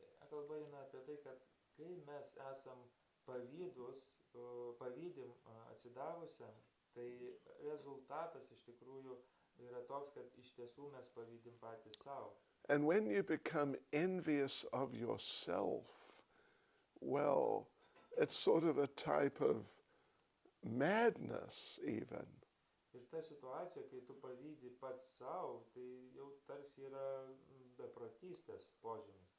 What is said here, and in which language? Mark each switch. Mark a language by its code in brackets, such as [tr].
[lt] Kalba eina apie tai, kad kai mes esam pavydim atsidavusiam, tai rezultatas iš tikrųjų yra toks, kad iš tiesų mes pavydim patys savo. [en] And when you become envious of yourself, well, it's sort of a type of madness even. [lt] Ir ta situacija, kai tu pavydi pats savo, tai jau tarsi yra beprotystės požymis.